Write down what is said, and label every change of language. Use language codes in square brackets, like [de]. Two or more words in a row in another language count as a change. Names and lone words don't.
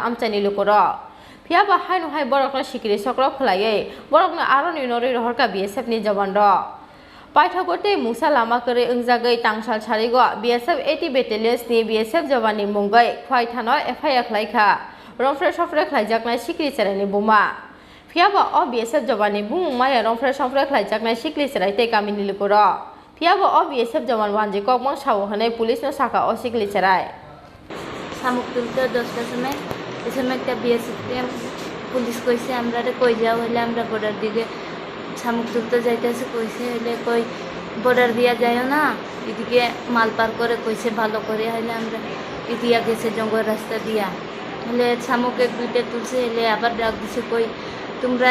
[trp] amchani lukoro Piaba hainu hai borokna Sikla Sokphere Khlaiei borokna aroni nori rohorka BSF ni jawan ro Paithagote musa lama kore ungjagai tangsal charigo BSF 80 battalions ni BSF Jawanni mungai Khowai thanoi FIR Khlaikha Romphere Sokphere Khlaijakha ni Sikla Chwrai ni buma Piaba o BSF Jawanni bumaya Romphere Sokphere Khlaijakha ni Sikla Chwrai te kamini lukoro Piaba o BSF Jawan wanji kokmang sawo hanai police no saka o Sikla Chwrai [bn] শামুক তুলতে 10টার সময় এই সময় একটা BSF পুলিশ কইছে আমরা কই যাও হলে আমরা বর্ডার দিকে শামুক তুলতে যাইতেছে কইছে হলে কই বর্ডার দিয়া যায়ও না এদিকে মাল পার করে কইছে ভালো করে হলে আমরা ইদিয়া গেছে জঙ্গল রাস্তা দিয়া হলে শামুক এক দুইটা তুলছে হলে আবার ডাক দিছে কই তোমরা